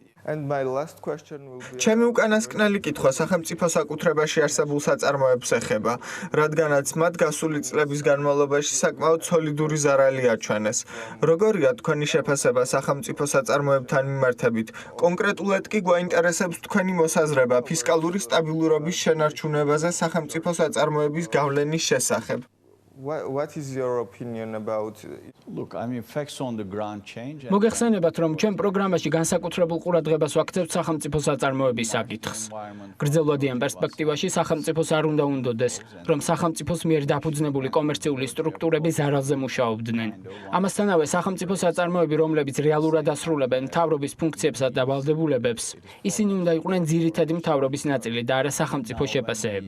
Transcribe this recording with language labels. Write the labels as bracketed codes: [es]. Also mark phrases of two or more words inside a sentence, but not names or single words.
[ka] ჩემი უკანასკნელი კითხვა სახელმწიფო საკუთრებაში არსებულ საწარმოებს ეხება, რადგანაც მათ გასული წლების განმავლობაში საკმაოდ სოლიდური ზარალი აჩვენეს. როგორია თქვენი შეფასება სახელმწიფო საწარმოებთან მიმართებით? კონკრეტულად კი გვაინტერესებს თქვენი მოსაზრება ფისკალური სტაბილურობის შენარჩუნებაზე სახელმწიფო საწარმოების გავლენის შესახებ. [en] What is your opinion about Look, I mean facts on the ground change. [ka] მოგეხსენებათ, რომ ჩვენ პროგრამაში განსაკუთრებულ ყურადღებას ვაქცევთ სახელმწიფო საწარმოების საკითხს. გრძელვადიან პერსპექტივაში სახელმწიფოს არ უნდა უნდოდეს, რომ სახელმწიფოს მიერ დაფუძნებული კომერციული სტრუქტურები ზარალზე მუშაობდნენ. ამასთანავე სახელმწიფო საწარმოები, რომლებიც რეალურად ასრულებენ მთავრობის ფუნქციებსა და ვალდებულებებს, ისინი უნდა იყვნენ ძირითადი მთავრობის ნაწილი და არა სახელმწიფო შეფასეები.